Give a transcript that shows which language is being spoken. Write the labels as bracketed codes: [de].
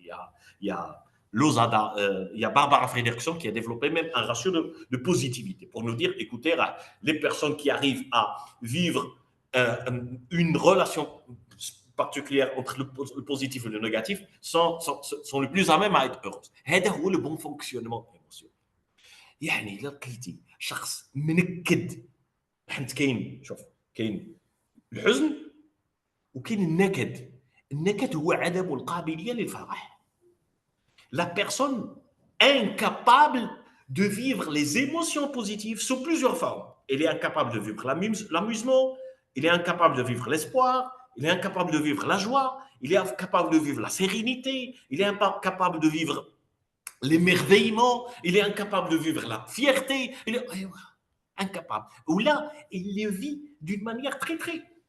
[fr] Il y a Lozada, il y a Barbara Fredrickson qui a développé même un ratio de positivité pour nous dire, écoutez, les personnes qui arrivent à vivre une relation particulière entre le positif et le négatif sont les plus à même à être heureuses. [ar] هذا هو [fr] le bon fonctionnement émotionnel. [ar] يعني إلا لقيتي شخص منكد، حيت كاين الحزن وكاين النكد. النكد هو عدم القابلية للفرح. [fr] La personne incapable de vivre les émotions positives sous plusieurs formes. Elle est incapable de vivre l'amusement, elle est incapable de vivre l'espoir, il est incapable de vivre la joie, il est incapable de vivre la sérénité, il est incapable de vivre l'émerveillement, il est incapable de vivre la fierté, il est incapable. Ou là, il le vit d'une manière très, très,